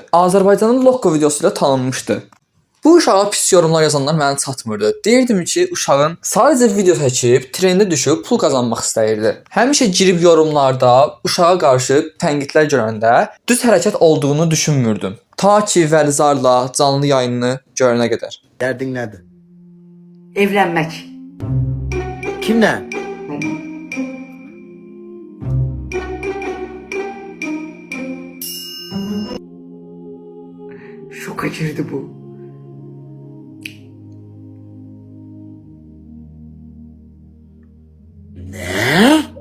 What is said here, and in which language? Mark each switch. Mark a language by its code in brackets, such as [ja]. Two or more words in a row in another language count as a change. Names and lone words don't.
[az] Azərbaycanın Lokko videosu ilə tanınmışdı. Bu uşağa pis yorumlar yazanlar mənə çatmırdı. Deyirdim ki, uşağın sadəcə video çəkib, trendə düşüb pul qazanmaq istəyirdi. Həmişə girib yorumlarda uşağa qarşı tənqidlər görəndə düz hərəkət olduğunu düşünmürdüm. Ta ki Vəlizarla canlı yayınını görənə qədər. [tr] Derdin nedir? Evlenmek. Kimle? Şoka girdi bu. Ne?